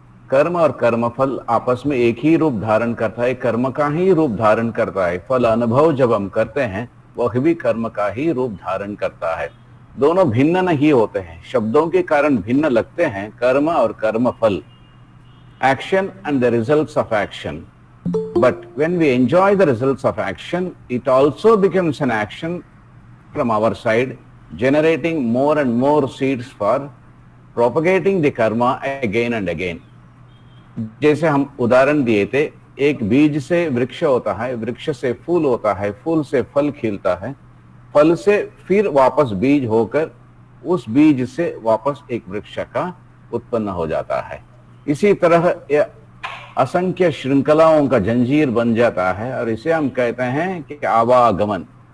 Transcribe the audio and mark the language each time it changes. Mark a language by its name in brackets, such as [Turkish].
[Hindi] कर्म और कर्म फल आपस में एक ही रूप धारण करता है, कर्म का ही रूप धारण करता है। फल अनुभव जब हम करते हैं वह भी कर्म का ही रूप धारण करता है। दोनों भिन्न नहीं होते हैं, शब्दों के कारण भिन्न लगते हैं, कर्म और कर्म फल, [English] action and the results of action. But when we enjoy the results of action, it also becomes an action from our side, generating more and more seeds for propagating the karma again and again. [Hindi] जैसे हम उदाहरण दिए थे, एक बीज से वृक्ष होता है, वृक्ष से फूल होता है, फूल से फल खिलता है, फल से फिर वापस बीज होकर उस बीज से वापस एक वृक्ष का उत्पन्न हो जाता है। इसी तरह असंख्य श्रृंखलाओं का जंजीर बन जाता है और इसे हम कहते हैं कि आवागमन।